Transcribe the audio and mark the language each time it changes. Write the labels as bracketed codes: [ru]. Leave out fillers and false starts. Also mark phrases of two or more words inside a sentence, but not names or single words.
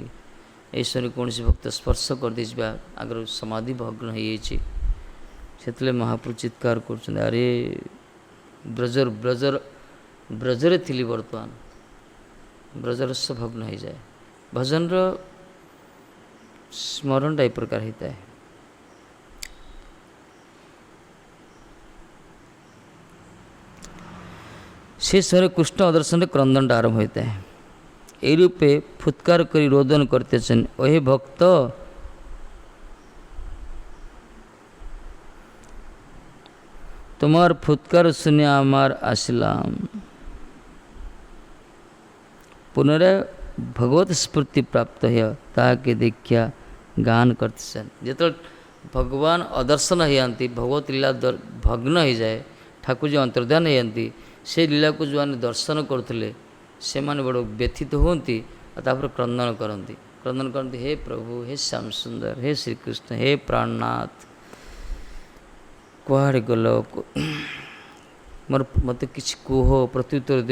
[or] ଏହି ସମୟରେ କୌଣସି ଭକ୍ତ ସ୍ପର୍ଶ କରିଦେଇଛି ବା ଆଗରୁ ସମାଧି ଭଗ୍ନ ହେଇଯାଇଛି, ସେତେବେଳେ ମହାପ୍ରଭୁ ଚିତ୍କାର କରୁଛନ୍ତି, ଆରେ ବ୍ରଜରେ ଥିଲି, ବର୍ତ୍ତମାନ ବ୍ରଜରସ ଭଗ୍ନ ହେଇଯାଏ। ଭଜନର ସ୍ମରଣଟା ଏ ପ୍ରକାର ହେଇଥାଏ। ସେ ସମୟରେ କୃଷ୍ଣ ଦର୍ଶନରେ କ୍ରନ୍ଦନଟା ଆରମ୍ଭ ହୋଇଥାଏ। [bn] এই রূপে ফুৎকার করে রোদন করতেছেন, ওহে ভক্ত তোমার ফুৎকার শুনে আমার আসলাম। পুনরায় ভগবত স্ফূর্তি প্রাপ্ত হইয়া তাহাকে দেখিয়া গান করতেছেন। [or] যেତେବେଳେ ଭଗବାନ ଅଦର୍ଶନ ହେଇଯାନ୍ତି, ଭଗବତ ଲୀଳା ଭଗ୍ନ ହେଇଯାଏ, ଠାକୁରଜୀ ଅନ୍ତର୍ଧ୍ୟାନ ହେଇଯାନ୍ତି, ସେ ଲୀଳାକୁ ଯେଉଁମାନେ ଦର୍ଶନ କରୁଥିଲେ ସେମାନେ ବଡ଼ ବ୍ୟଥିତ ହୁଅନ୍ତି। ଆଉ ତାପରେ କ୍ରନ୍ଦନ କରନ୍ତି, ହେ ପ୍ରଭୁ, ହେ ଶ୍ୟାମ ସୁନ୍ଦର, ହେ ଶ୍ରୀକୃଷ୍ଣ, ହେ ପ୍ରାଣନାଥ, କୁଆଡ଼େ ଗଲ, ମୋତେ କିଛି କୁହ, ପ୍ରତ୍ୟୁତ୍ତର ଦିଅ।